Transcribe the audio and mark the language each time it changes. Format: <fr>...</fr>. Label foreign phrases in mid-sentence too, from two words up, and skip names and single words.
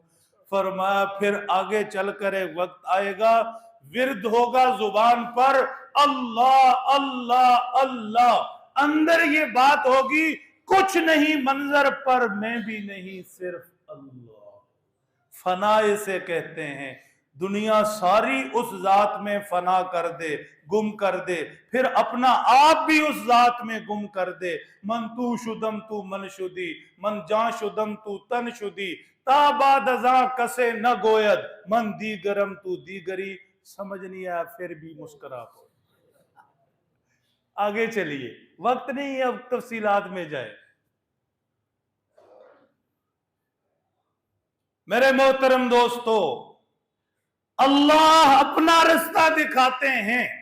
<ur>فرمایا پھر آگے چل کر ایک وقت آئے گا، ورد ہوگا زبان پر اللہ اللہ اللہ، اندر یہ بات ہوگی کچھ نہیں منظر پر میں بھی نہیں صرف اللہ۔ فنا اسے کہتے ہیں، دنیا ساری اس ذات میں فنا کر دے، گم کر دے، پھر اپنا آپ بھی اس ذات میں گم کر دے۔</ur> <fa>من تو شدم تو من شدی، من جان شدم تو تن شدی، تا بعد ازاں کسے نہ گوید، من دیگرم تو دیگری۔</fa> <ur>سمجھ نہیں آیا پھر بھی مسکرا پڑ۔ آگے چلیے، وقت نہیں ہے اب تفصیلات میں جائے۔ میرے محترم دوستو، اللہ اپنا رستہ دکھاتے ہیں۔</ur>